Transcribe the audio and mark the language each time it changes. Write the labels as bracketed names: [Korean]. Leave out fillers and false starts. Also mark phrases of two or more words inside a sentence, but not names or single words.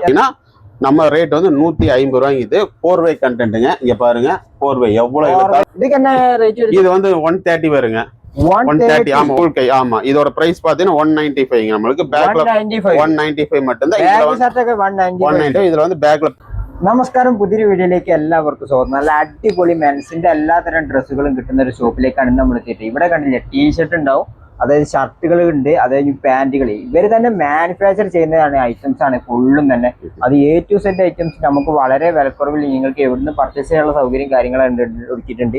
[Tamil] ஏன்னா நம்ம ரேட் வந்து 150 ரூபாய்க்கு. இது 4-way கண்டென்ட்டுங்க. இங்க பாருங்க 4-way எவ்வளவு இதுக்கு என்ன ரேட்? இது வந்து 130 வருங்க. 130 ஆமா ஃபுல் கை. ஆமா இதோட பிரைஸ் பாத்தீங்கன்னா 195 நம்மளுக்கு. பேக்ல 195 மட்டும் தான். இதுல 190. இதுல வந்து பேக்ல. [Malayalam] നമസ്കാരം, പുതിയൊരു വീഡിയോയിലേക്ക് എല്ലാവർക്കും സ്വാഗതം. നല്ല അടിപൊളി മെൻസിന്റെ എല്ലാത്തരം ഡ്രസ്സുകളും കിട്ടുന്ന ഒരു ഷോപ്പിലേക്കാണ് നമ്മൾ എത്തിയിട്ട്. ഇവിടെ കണ്ടില്ല, ടീഷർട്ട് ഉണ്ടാവും, അതായത് ഷർട്ടുകൾ ഉണ്ട്, അതായത് പാന്റുകൾ. ഇവർ തന്നെ മാനുഫാക്ചർ ചെയ്യുന്നതാണ് ഐറ്റംസ് ആണ് ഫുള്ളും തന്നെ. അത് [English] A to Z [Malayalam] ഐറ്റംസ് നമുക്ക് വളരെ വിലക്കുറവിൽ നിങ്ങൾക്ക് എവിടുന്ന് പർച്ചേസ് ചെയ്യാനുള്ള സൗകര്യം കാര്യങ്ങളുണ്ട് ഒരുക്കിയിട്ടുണ്ട്.